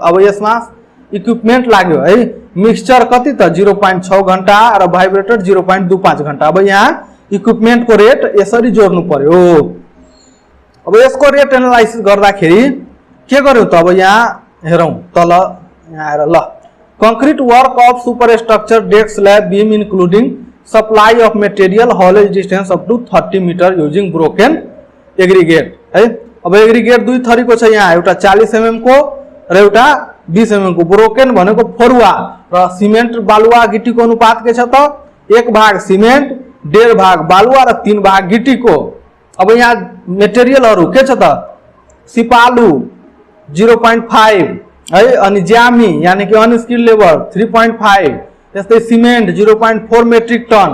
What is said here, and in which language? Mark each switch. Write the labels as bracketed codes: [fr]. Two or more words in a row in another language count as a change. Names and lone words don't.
[ne] अब यसमा इक्विपमेन्ट लाग्यो है, मिक्सचर कति त 0.6 घण्टा र भाइब्रेटर 0.25 घण्टा। अब यहाँ इक्विपमेन्टको रेट यसरी जोड्नु पर्यो। अब यसको [en] rate analysis [ne] गर्दाखेरि के गर्यो त अब यहाँ हेरौँ तल यहाँ आएर ल [en] concrete work of super structure deck slab beam including supply of material haulage distance up to 30 metre using broken aggregate है। [ne] अब एग्रीगेट दुई थरीको छ यहाँ, एउटा 40 mm को र एउटा 20 mm को। ब्रोकन भनेको फरुवा र सिमेन्ट बालुवा गिटीको अनुपात के छ त 1 भाग सिमेन्ट 1.5 भाग बालुवा र 3 भाग गिटीको। अब यहाँ मटेरियलहरू के छ त सिपालु 0.5 है, अनि ज्यामी यानी कि [en] unskilled labour [ne] 3.5, त्यस्तै सिमेन्ट 0.4 [en] metric ton.